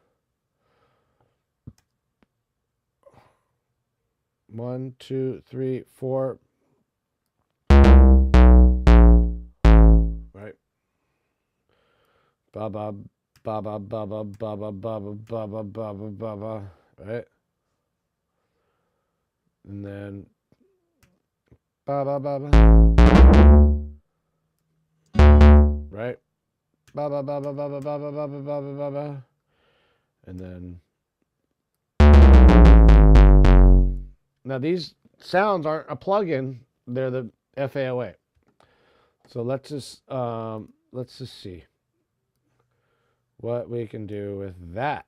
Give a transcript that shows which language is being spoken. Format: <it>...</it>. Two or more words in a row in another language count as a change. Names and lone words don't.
<en>1, 2, 3, 4. Right. Ba ba ba ba ba ba ba ba ba ba ba ba ba ba. Right. And then ba ba ba ba. Right. Ba ba ba ba ba ba ba ba ba ba ba ba. And then now these sounds aren't a plugin, they're the FAOA. So let's just see what we can do with that.</en>